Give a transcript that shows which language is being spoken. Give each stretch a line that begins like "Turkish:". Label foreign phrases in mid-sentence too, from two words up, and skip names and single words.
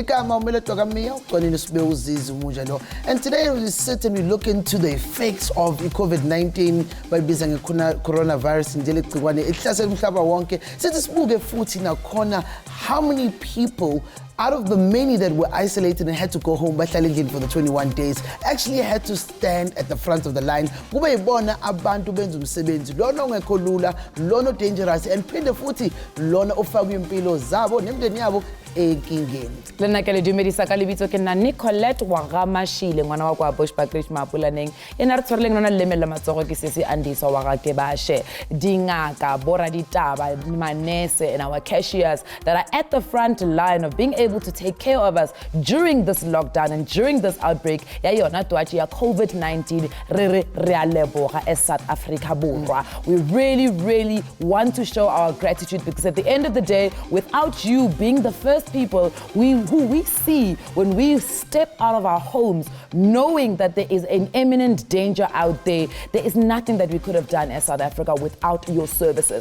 English: And today we sit and we look into the effects of COVID-19 by bizang coronavirus in how many people out of the many that were isolated and had to go home for the 21 days actually had to stand at the front of the line.
Zulu: Abantu benza umsebenzi lona ongekho lula, lona dangerous, and phinde futhi lona ofaka impilo zabo nemndeni yabo ekingeni.
Northern Sotho: Lena ke le dumedisa ka lebitso ke nna Nicolette wa Gamashile ngwana wa kwa Bushbuckridge Mapulaneng ena re tshwareleng lona leme la matsogo ke sese Andisa wa ga ke bashe dingaka bora ditaba manese
English: and our cashiers that are at the front line of being able to take care of us during this lockdown and during this outbreak
Northern Sotho: ya yona twatsi ya COVID-19 re a leboga as South Africa borwa.
English: We really want to show our gratitude because at the end of the day, without you being the first people who we see when we step out of our homes knowing that there is an imminent danger out there, there is nothing that we could have done as South Africa without your services.